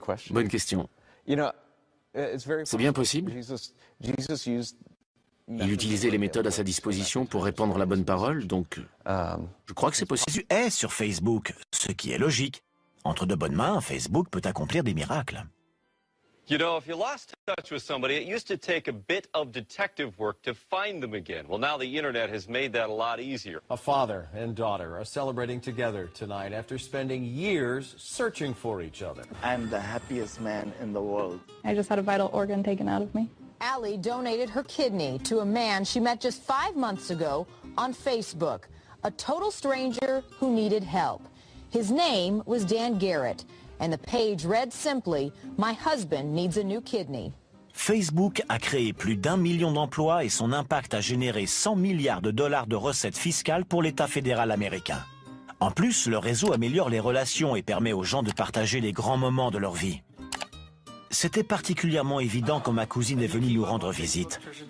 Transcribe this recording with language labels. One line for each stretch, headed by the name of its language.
French: Bonne question. C'est bien possible. Il utilisait les méthodes à sa disposition pour répandre la bonne parole, donc je crois que c'est possible. Jésus est sur Facebook, ce qui est logique. Entre de bonnes mains, Facebook peut accomplir des miracles.
English: You know, if you lost touch with somebody, it used to take a bit of detective work to find them again. Well, now the internet has made that a lot easier. A father and daughter are celebrating together tonight after spending years searching for each other. I'm the happiest man in the world. I just had a vital organ taken out of me. Allie donated her kidney to a man she met just 5 months ago on Facebook, a total stranger who needed help. His name was Dan Garrett. And the page read simply, "My husband needs a new kidney."
French: Facebook a créé plus d'1 million d'emplois et son impact a généré 100 milliards de dollars de recettes fiscales pour l'État fédéral américain. En plus, le réseau améliore les relations et permet aux gens de partager les grands moments de leur vie. C'était particulièrement évident quand ma cousine est venue nous rendre visite.